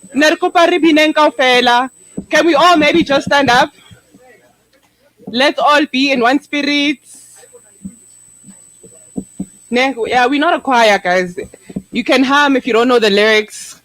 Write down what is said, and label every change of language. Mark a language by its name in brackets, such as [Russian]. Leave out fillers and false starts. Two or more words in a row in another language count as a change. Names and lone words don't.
[Southern Sotho] Nerikopa re bineng kaofela. [English] Can we all maybe just stand up? Let's all be in one spirit. Yeah, we're not a choir, guys. You can hum if you don't know the lyrics.